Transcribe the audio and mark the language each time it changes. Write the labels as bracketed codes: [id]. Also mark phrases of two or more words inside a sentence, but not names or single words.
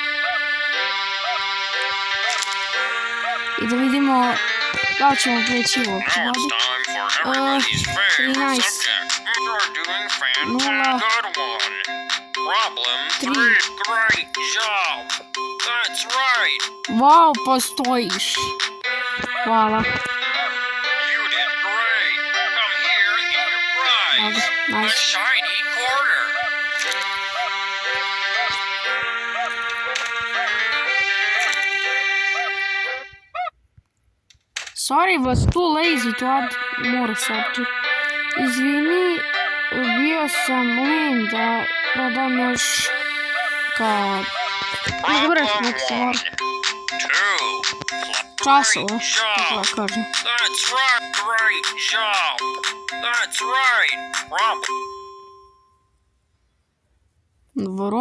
[sr] I da vidimo da li ćemo preći u ovoj epizodi. 13 0 3. Wow, postojiš. Hvala. [en] Nice. Sorry, was too lazy to add more subject. [sr] Izvini, bio sam len da dam još kao... Dobro, nek se mora. Časova, tako da kažem. Dobro.